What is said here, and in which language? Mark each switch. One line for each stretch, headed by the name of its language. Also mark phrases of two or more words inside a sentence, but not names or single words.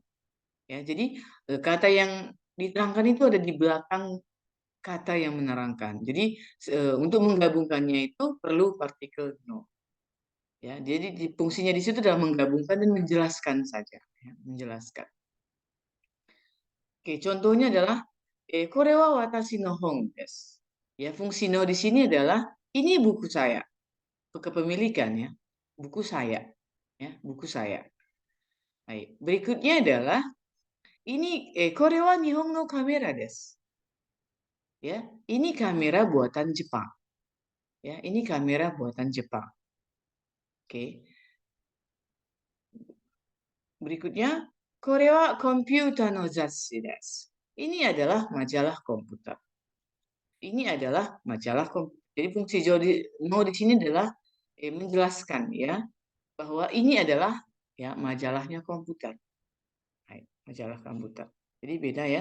Indonesian: Ya, jadi kata yang diterangkan itu ada di belakang kata yang menerangkan. Jadi untuk menggabungkannya itu perlu partikel no. Ya, jadi fungsinya di situ adalah menggabungkan dan menjelaskan saja, ya, menjelaskan. Oke, contohnya adalah
Japanese: これは私の本です.
Indonesian: Ya, fungsi no di sini adalah ini buku saya. Kepemilikan ya, buku saya. Ya, buku saya. Baik. Berikutnya adalah ini
Japanese: これは日本のカメラです.
Indonesian: Ya, ini kamera buatan Jepang. Ya, ini kamera buatan Jepang. Oke. Berikutnya,
Japanese: これはコンピューターのざつです.
Indonesian: Ini adalah majalah komputer. Ini adalah majalah komputer. Jadi fungsi no di sini adalah menjelaskan ya bahwa ini adalah ya majalahnya komputer. Majalah komputer. Jadi beda ya.